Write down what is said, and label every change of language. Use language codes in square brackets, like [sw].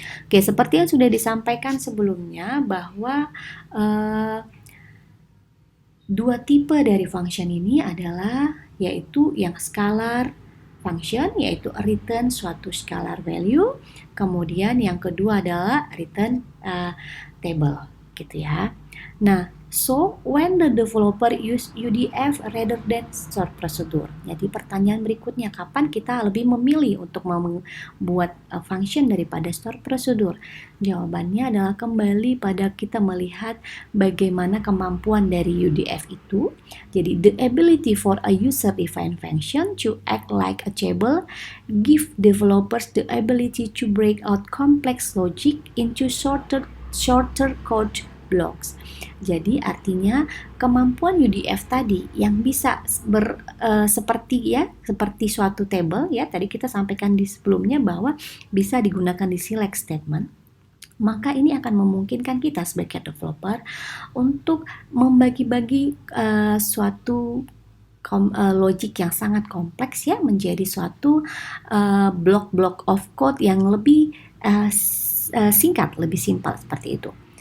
[id] Oke, seperti yang sudah disampaikan sebelumnya bahwa dua tipe dari function ini adalah yaitu yang scalar function, yaitu return suatu scalar value. Kemudian yang kedua adalah return table gitu ya. Nah, [en] So, when the developer use UDF rather than stored procedure. [id] Jadi pertanyaan berikutnya, kapan kita lebih memilih untuk membuat function daripada stored procedure? Jawabannya adalah kembali pada kita melihat bagaimana kemampuan dari UDF itu. [en] Jadi, the ability for a user-defined function to act like a table give developers the ability to break out complex logic into shorter code blocks. [id] Jadi artinya kemampuan UDF tadi yang bisa seperti suatu table ya, tadi kita sampaikan di sebelumnya bahwa bisa digunakan di select statement. Maka ini akan memungkinkan kita sebagai developer untuk membagi-bagi suatu logic yang sangat kompleks ya menjadi suatu blok-blok of code yang lebih singkat, lebih simpel seperti itu.